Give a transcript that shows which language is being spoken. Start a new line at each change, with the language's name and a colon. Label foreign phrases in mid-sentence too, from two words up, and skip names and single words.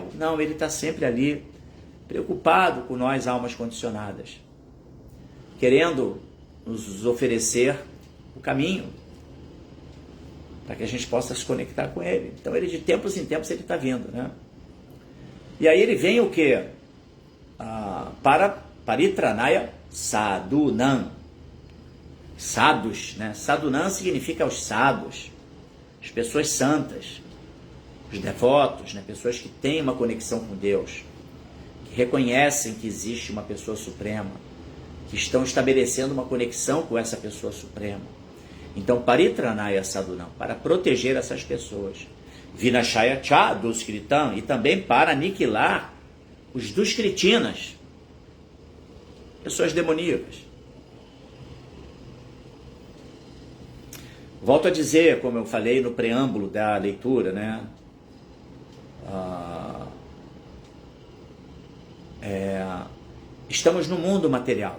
Portuguese: Não, ele está sempre ali, preocupado com nós, almas condicionadas, querendo nos oferecer o caminho para que a gente possa se conectar com ele. Então, ele de tempos em tempos ele está vindo, né? E aí ele vem o quê? Para
Sanskrit: परित्राणाय साधूनाम्.
Portuguese: Sadhus, né? Sadhunam significa os sadhus, as pessoas santas, os devotos, né? Pessoas que têm uma conexão com Deus, que reconhecem que existe uma pessoa suprema, que estão estabelecendo uma conexão com essa pessoa suprema. Então,
Sanskrit: परित्राणाय साधूनाम्,
Portuguese: para proteger essas pessoas.
Sanskrit: विनाशाय च दुष्कृतम्,
Portuguese: e também para aniquilar os duskritinas, pessoas demoníacas. Volto a dizer, como eu falei no preâmbulo da leitura, né? Estamos no mundo material.